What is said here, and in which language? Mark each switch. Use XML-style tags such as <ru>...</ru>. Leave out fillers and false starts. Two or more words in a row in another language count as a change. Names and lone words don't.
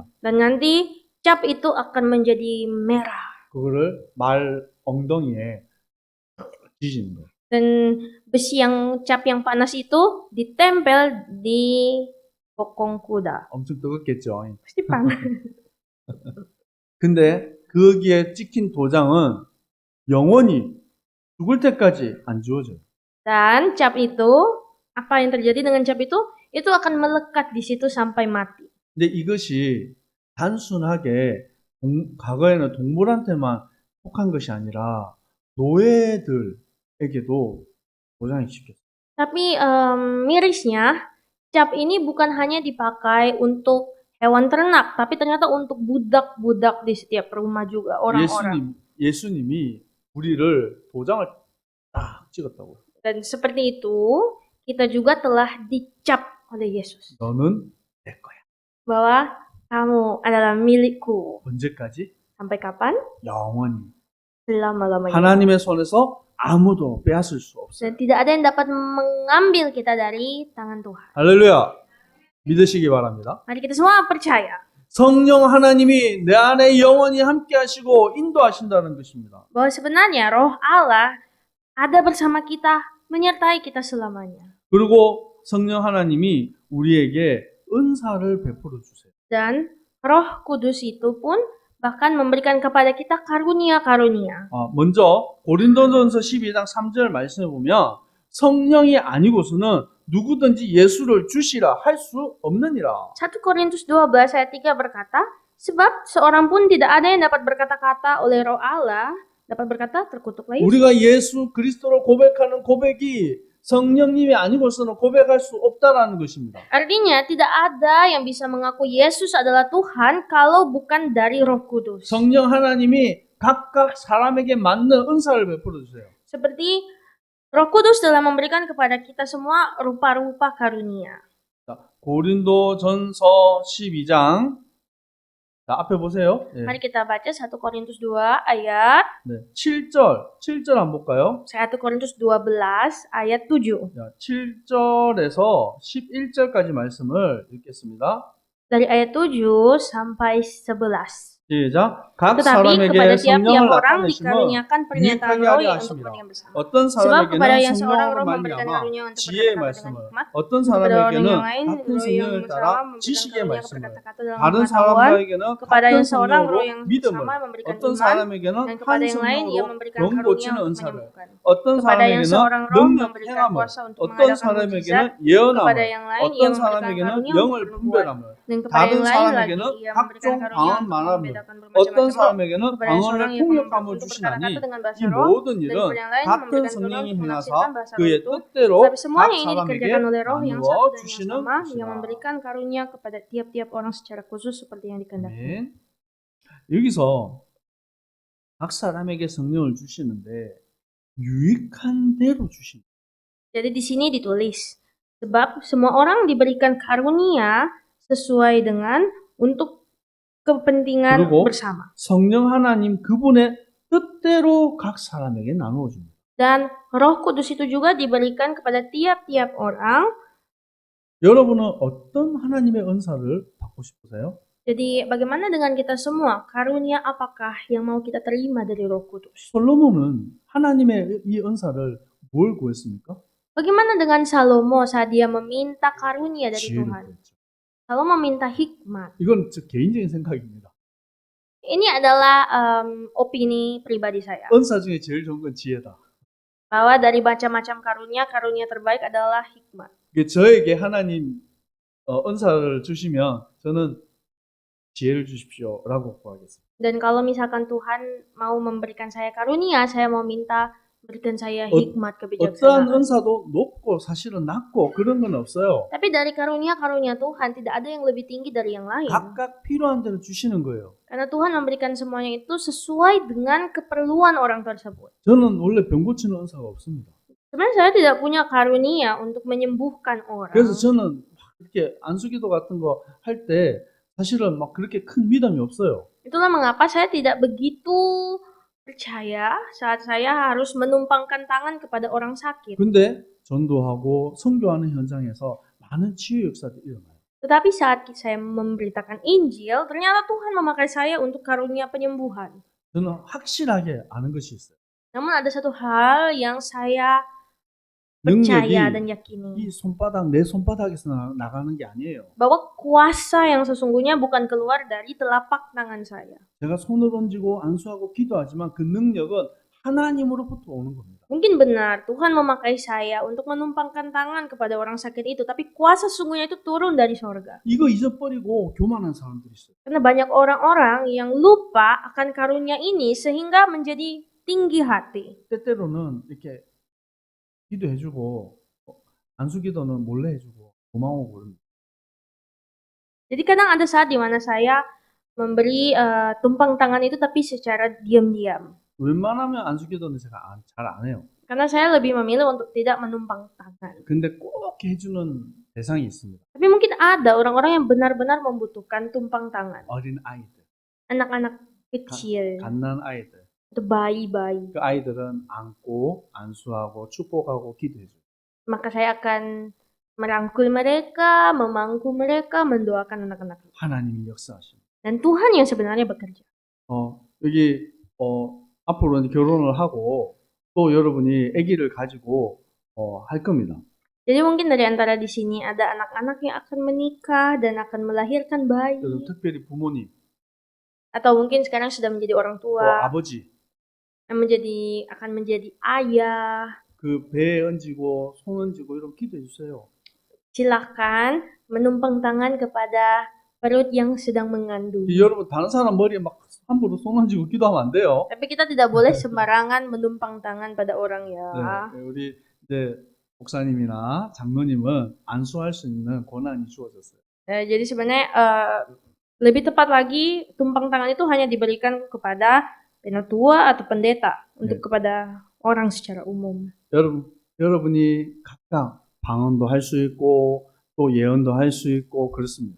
<id>Dan nanti cap itu akan menjadi merah.</id> <ko>그거를 말 엉덩이에 지지는 거예요.</ko> <id>Dan besi cap yang panas itu ditempel di bokong kuda.</id> <ko>엄청 뜨겁겠죠.</ko> <id>Pasti panas.</id> <ko>근데 거기에 찍힌 도장은 영원히 죽을 때까지 안 지워져요.</ko> <id>Dan cap itu, apa yang terjadi dengan cap itu akan melekat di situ sampai mati.</id> <ko>근데 이것이 단순하게 과거에는 동물한테만 속한 것이 아니라 노예들에게도 도장이 찍혔어요.</ko> <id>Tapi mirisnya, cap ini bukan hanya dipakai untuk hewan ternak, tapi ternyata untuk budak-budak di setiap rumah juga, orang-orang.</id> <ko>예수님이 우리를 도장을 딱 찍었다고.</ko> <id>Dan seperti itu, kita juga telah dicap oleh Yesus.</id> <ko>너는 내 거야.</ko> <id>Bahwa kamu adalah milikku.</id> <ko>언제까지?</ko> <id>Sampai kapan?</id> <ko>영원히.</ko> <id>Selama-lamanya.</id> <ko>하나님의 손에서 아무도 빼앗을 수 없어요.</ko> <id>Dan tidak ada yang dapat mengambil kita dari tangan Tuhan.</id> <ko>할렐루야. 믿으시기 바랍니다.</ko> <id>Mari kita semua percaya</id> <ko>성령 하나님이 내 안에 영원히 함께 하시고 인도하신다는 것입니다.</ko> <id>bahwa sebenarnya Roh Allah ada bersama kita, menyertai kita selamanya.</id> <ko>그리고 성령 하나님이 우리에게 은사를 베풀어 주세요.</ko> <id>Dan Roh Kudus itu pun bahkan memberikan kepada kita karunia-karunia.</id> <ko>먼저 고린도전서 12장 3절 말씀해 보면 성령이 아니고서는 누구든지 예수를 주시라 할 수 없느니라.</ko> <id>1 Korintus 12 ayat 3 berkata, sebab seorang pun tidak ada yang dapat berkata-kata oleh Roh Allah, dapat berkata terkutuklah Yesus.</id> <ko>우리가 예수 그리스도를 고백하는 고백이 성령님이 아니고서는 고백할 수 없다라는 것입니다.</ko> <id>Artinya tidak ada yang bisa mengaku Yesus adalah Tuhan kalau bukan dari Roh Kudus.</id> <ko>성령 하나님이 각각 사람에게 맞는 은사를 베풀어 주세요.</ko> <id>Seperti Roh Kudus telah memberikan kepada kita semua rupa-rupa karunia.</id> <ko>고린도전서 12장 앞에 보세요. 네.</ko> <id>Mari kita baca 1 Korintus 2 ayat</id> <ko>7절 한번 볼까요?</ko> <id>1 Korintus 12 ayat 7.</id> <ko>7절에서 11절까지 말씀을 읽겠습니다.</ko> <id>Dari ayat 7 sampai 11.</id> <ko>시작. 각</ko> <id>Tetapi kepada</id> <ko>사람에게</ko> <id>tiap-tiap</id> <ko>성령을</ko> <id>orang</id> <ko>나타내시면</ko> <id>dikaruniakan pernyataan</id> <ko>유익하게</ko> <id>roh</id> <ko>하려</ko> <id>untuk</id> <ko>하십니다.</ko> <id>kepentingan bersama.</id> <ko>어떤</ko> <id>Sebab kepada yang</id> <ko>사람에게는</ko> <id>seorang</id> <ko>성령으로</ko> <id>roh memberikan</id> <ko>말미암아</ko> <id>karunia untuk</id> <ko>지혜의</ko> <id>berkata-kata dengan</id> <ko>말씀을,</ko> <id>hikmat,</id> <ko>어떤</ko> <id>kepada orang</id> <ko>사람에게는</ko> <id>yang lain</id> <ko>같은</ko> <id>roh yang</id> <ko>성령을</ko> <id>bersama</id> <ko>따라</ko> <id>memberikan</id> <ko>지식의</ko> <id>karunia</id> <ko>말씀을,</ko> <id>berkata-kata dalam</id> <ko>다른</ko> <id>pengetahuan,</id> <ko>사람에게는</ko> <id>kepada</id> <ko>같은</ko> <id>yang seorang</id> <ko>성령으로</ko> <id>roh yang</id> <ko>믿음을,</ko> <id>sama memberikan</id> <ko>어떤</ko> <id>iman,</id> <ko>사람에게는</ko> <id>dan</id> <ko>한</ko> <id>kepada yang lain ia</id> <ko>성령으로</ko> <id>memberikan</id> <ko>영</ko> <id>karunia</id> <ko>고치는</ko> <id>untuk</id> <ko>은사를,</ko> <id>menyembuhkan.</id> <ko>어떤</ko> <id>Kepada yang</id> <ko>사람에게는</ko> <id>seorang roh</id> <ko>능력</ko> <id>memberikan</id> <ko>행함을,</ko> <id>kuasa untuk</id> <ko>어떤</ko> <id>mengadakan</id> <ko>사람에게는</ko> <id>mukjizat, kepada</id> <ko>예언함을,</ko> <id>yang lain ia</id> <ko>어떤</ko> <id>memberikan</id> <ko>사람에게는</ko> <id>karunia</id> <ko>영을</ko> <id>untuk bernubuat,</id> <ko>분별함을,</ko> <id>dan kepada</id> <ko>다른</ko> <id>yang lain lagi</id> <ko>사람에게는</ko> <id>ia memberikan</id> <ko>각종</ko> <id>karunia</id> <ko>방언</ko> <id>untuk</id> <ko>말함을,</ko> <id>membedakan</id> <ko>어떤</ko> <id>bermacam-macam roh,</id> <ko>사람에게는</ko> <id>kepada yang seorang</id> <ko>방언의</ko> <id>ia</id> <ko>통역함을</ko> <id>untuk</id> <ko>주시나니</ko> <id>berkata-kata dengan bahasa</id> <ko>이</ko> <id>roh,</id> <ko>모든</ko> <id>dan</id> <ko>일은</ko> <id>kepada yang lain</id> <ko>같은</ko> <id>memberikan karunia</id> <ko>성령이</ko> <id>untuk</id> <ko>행하사</ko> <id>menafsirkan bahasa roh</id> <ko>그의</ko> <id>itu.</id> <ko>뜻대로</ko> <id>Tapi</id> <ko>각</ko> <id>semuanya ini</id> <ko>사람에게</ko> <id>dikerjakan oleh roh yang</id> <ko>나누어</ko> <id>satu dan yang</id> <ko>주시는</ko> <id>sama yang</id> <ko>것이라.</ko> <id>memberikan karunia kepada tiap-tiap orang secara khusus seperti yang dikehendaki.</id> <ko>아멘. 여기서 각 사람에게 성령을 주시는데 유익한 대로 주십니다.</ko> <id>Jadi di sini ditulis, sebab semua orang diberikan karunia sesuai dengan untuk kepentingan</id> <ko>그리고</ko> <id>bersama.</id> <ko>성령 하나님 그분의 뜻대로 각 사람에게 나누어 줍니다.</ko> <id>Dan Roh Kudus itu juga diberikan kepada tiap-tiap orang.</id> <ko>여러분은 어떤 하나님의 은사를 받고 싶으세요?</ko> <id>Jadi bagaimana dengan kita semua? Karunia apakah yang mau kita terima dari Roh Kudus?</id> <ko>솔로몬은 하나님의 이 은사를 뭘 구했습니까?</ko> <id>Bagaimana dengan Salomo saat dia meminta karunia dari</id> <ko>지혜를</ko> <id>Tuhan?</id> <ko>구했죠.</ko> <id>Salomo meminta hikmat.</id> <ko>이건 저 개인적인 생각입니다.</ko> <id>Ini adalah opini pribadi saya.</id> <ko>은사 중에 제일 좋은 건 지혜다.</ko> <id>Bahwa dari macam-macam karunia, karunia terbaik adalah hikmat.</id> <ko>이게 저에게 하나님 은사를 주시면 저는 지혜를 주십시오라고 구하겠습니다.</ko> <id>Dan kalau misalkan Tuhan mau memberikan saya karunia, saya mau minta berikan saya 어- hikmat</id> <ko>어떠한</ko> <id>kebijaksanaan.</id> <ko>은사도 높고 사실은 낮고 그런 건 없어요.</ko> <id>Tapi dari karunia-karunia Tuhan tidak ada yang lebih tinggi dari yang lain.</id> <ko>각각 필요한 대로 주시는 거예요.</ko> <id>Karena Tuhan memberikan semuanya itu sesuai dengan keperluan orang tersebut.</id> <ko>저는 원래 병 고치는 은사가 없습니다.</ko> <id>Sebenarnya saya tidak punya karunia untuk menyembuhkan orang.</id> <ko>그래서 저는 막 이렇게 안수기도 같은 거 할 때 사실은 막 그렇게 큰 믿음이 없어요.</ko> <id>Itulah mengapa saya tidak begitu percaya saat saya harus menumpangkan tangan kepada orang sakit.</id> <ko>근데 전도하고 선교하는 현장에서 많은 치유 역사들이 일어나요.</ko> <id>Tetapi saat saya memberitakan Injil, ternyata Tuhan memakai saya untuk karunia penyembuhan.</id> <ko>저는 확실하게 아는 것이 있어요.</ko> <id>Namun ada satu hal yang saya</id> <ko>능력이</ko> <id>percaya dan yakini.</id> <ko>이 손바닥, 내 손바닥에서 나가는 게 아니에요.</ko> <id>Bahwa kuasa yang sesungguhnya bukan keluar dari telapak tangan saya.</id> <ko>제가 손을 얹고 안수하고 기도하지만 그 능력은 하나님으로부터 오는 겁니다.</ko> <id>Mungkin benar Tuhan memakai saya untuk menumpangkan tangan kepada orang sakit itu, tapi kuasa sesungguhnya itu turun dari sorga.</id> <ko>이거 잊어버리고 교만한 사람들이 있어요.</ko> <id>Karena banyak orang-orang yang lupa akan karunia ini sehingga menjadi tinggi hati.</id> <ko>때때로는 이렇게 기도해주고 안수기도는 몰래 해주고 고마워 그럽니다.</ko> <id>Jadi kadang ada saat di mana saya memberi tumpang tangan itu tapi secara diam-diam.</id> <ko>웬만하면 안수기도는 제가 잘 안 해요.</ko> <id>Karena saya lebih memilih untuk tidak menumpang tangan.</id> <ko>근데 꼭 해주는 대상이 있습니다.</ko> <id>Tapi mungkin ada orang-orang yang benar-benar membutuhkan tumpang tangan.</id> <ko>어린 아이들,</ko> <id>Anak-anak kecil,</id> <ko>갓난 아이들.</ko> <id>atau bayi-bayi.</id> <ko>그 아이들은 안고 안수하고 축복하고 기도해줘요.</ko> <id>Maka saya akan merangkul mereka, memangku mereka, mendoakan anak-anak.</id> <ko>하나님이 역사하십니다.</ko> <id>Dan Tuhan yang sebenarnya bekerja.</id> <ko>여기 앞으로 이제 결혼을 하고 또 여러분이 아기를 가지고 할 겁니다.</ko> <id>Jadi mungkin dari antara di sini ada anak-anak yang akan menikah dan akan melahirkan bayi.</id> <ko>그래서 특별히 부모님,</ko> <id>Atau mungkin sekarang sudah menjadi orang</id> <ko>또</ko> <id>tua,</id> <ko>아버지</ko> <id>yang akan menjadi ayah.</id> <ko>그 배에 얹고 손 얹고 이런 기도해 주세요.</ko> <id>Silakan menumpang tangan kepada perut yang sedang mengandung.</id> <ko>여러분 다른 사람 머리에 막 함부로 손 얹고 기도하면 안 돼요.</ko> <id>Tapi kita tidak boleh sembarangan menumpang tangan pada orang ya.</id> <ko>네, 우리 이제 목사님이나 장로님은 안수할 수 있는 권한이 주어졌어요.</ko> <id>Jadi sebenarnya lebih tepat lagi tumpang tangan itu hanya diberikan kepada penatua atau pendeta untuk kepada orang secara umum.</id> <ko>여러분이 각각 방언도 할 수 있고 또 예언도 할 수 있고 그렇습니다.</ko>